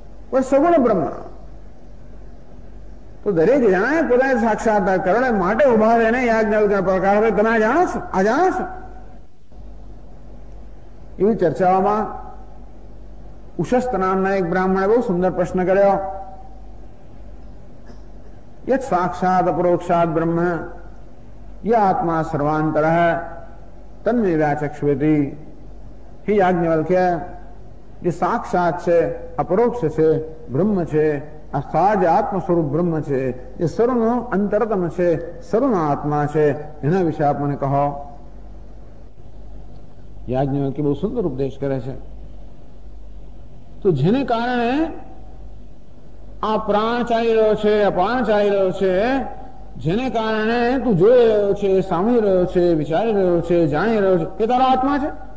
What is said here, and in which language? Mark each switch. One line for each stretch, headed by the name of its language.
Gujarati: કોઈ સગુણ બ્રહ્મ તો દરેક જણાએ પોતાને સાક્ષાત્કાર કરવા માટે ઉભા રહીને યાજ્ઞવલ્ક્યને પડકાર આપે, તમે આ જાણો છો? એવી ચર્ચાઓમાં ઉશસ્ત નામના એક બ્રાહ્મણે બહુ સુંદર પ્રશ્ન કર્યો
Sanskrit: यत् साक्षात अपरोक्षात ब्रह्म,
Hindi: यह आत्मा सर्वांतर है,
Sanskrit: तन्मे व्याचक्षुवेति।
Gujarati: हे याज्ञवल्क्य, જે સાક્ષાત છે, અપરોક્ષ છે, બ્રહ્મ છે, આ સાજ આત્મ સ્વરૂપ બ્રહ્મ છે, જે સર્વનો અંતરતમ છે, સર્વનો આત્મા છે, એના વિશે આપ મને કહો. યાજ્ઞવલ્ક્ય બહુ સુંદર ઉપદેશ કરે છે. તો જેને કારણે આ પ્રાણ ચાલી રહ્યો છે, અપાન ચાલી રહ્યો છે, જેને કારણે તું જોઈ રહ્યો છે, સાંભળી રહ્યો છે, વિચારી રહ્યો છે, જાણી રહ્યો છે, એ તારો આત્મા છે.